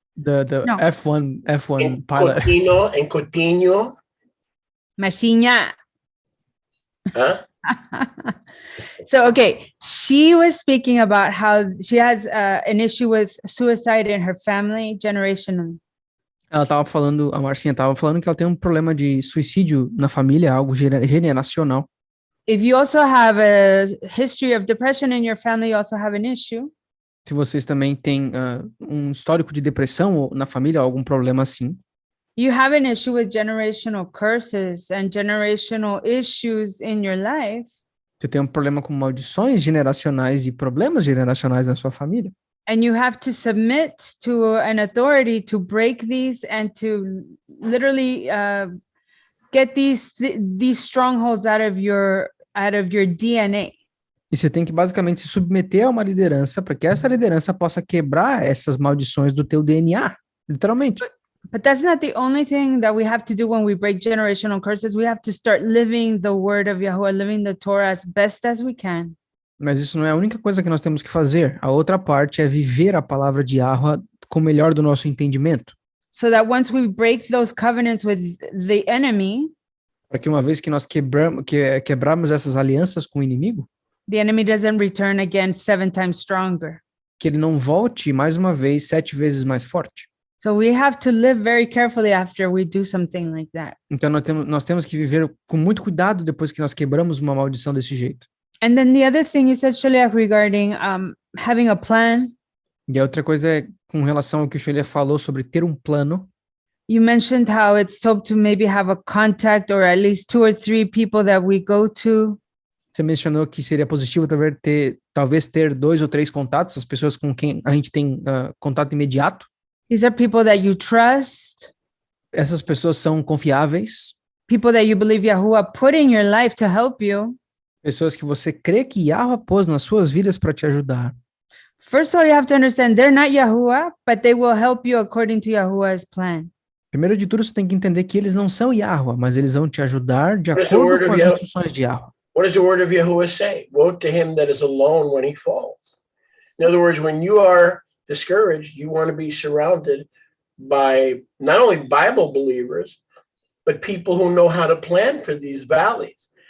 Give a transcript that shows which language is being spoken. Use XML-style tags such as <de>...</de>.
<en>The no. F1 pilot. Coutinho. Marcina. Huh? So, okay, she was speaking about how she has an issue with suicide in her family generationally.</en> <pt>Ela tava falando, a Marcinha tava falando que ela tem um problema de suicídio na família, algo generacional.</pt> <en>If you also have a history of depression in your family, you also have an issue.</en> <pt>Se vocês também têm um histórico de depressão ou na família, algum problema assim,</pt> <en>You have an issue with generational curses and generational issues in your life.</en> <pt>você tem um problema com maldições generacionais e problemas generacionais na sua família.</pt> <en>And you have to submit to an authority to break these and to literally get these strongholds out of your DNA.</en> <pt>E você tem que basicamente se submeter a uma liderança para que essa liderança possa quebrar essas maldições do teu DNA, literalmente.</pt> <en>But that's not the only thing that we have to do when we break generational curses. We have to start living the word of Yahuwah, living the Torah as best as we can.</en> <pt>Mas isso não é a única coisa que nós temos que fazer. A outra parte é viver a palavra de Yahuwah com o melhor do nosso entendimento.</pt> <en>So that once we break those covenants with the enemy,</en> <pt>Para que uma vez que nós quebramos essas alianças com o inimigo,</pt> <en>the enemy doesn't return again 7 times stronger.</en> <pt>que ele não volte mais uma vez 7 vezes mais forte.</pt> <en>So we have to live very carefully after we do something like that.</en> <pt>Então nós temos que viver com muito cuidado depois que nós quebramos uma maldição desse jeito.</pt> <en>And then the other thing you said, Shaliach, regarding having a plan.</en> <pt>E a outra coisa é com relação ao que o Shelia falou sobre ter um plano.</pt> <en>You mentioned how it's top to maybe have a contact or at least 2 or 3 people that we go to.</en> <pt>Você mencionou que seria positivo talvez ter 2 ou 3 contatos, as pessoas com quem a gente tem contato imediato.</pt> <en>These are people that you trust,</en> <pt>Essas pessoas são confiáveis,</pt> <en>people that you believe Yahuwah put in your life to help you.</en> <pt>pessoas que você crê que Yahweh pôs nas suas vidas para te ajudar.</pt> <en>First of all, you have to understand they're not Yahuwah, but they will help you according to Yahuwah's plan.</en> <pt>Primeiro de tudo, você tem que entender que eles não são Yahweh, mas eles vão te ajudar de</pt> <en>What is the</en> <pt>acordo</pt> <en>word</en> <pt>com</pt> <en>of</en> <pt>as</pt> <en>Yahweh?</en> <pt>instruções de Yahweh.</pt> <en>What does the word of Yahuwah say? Woe to him that is alone when he falls. In other words, when you are discouraged, you want to be surrounded by not only Bible believers, but people who know how to plan for these valleys.</en>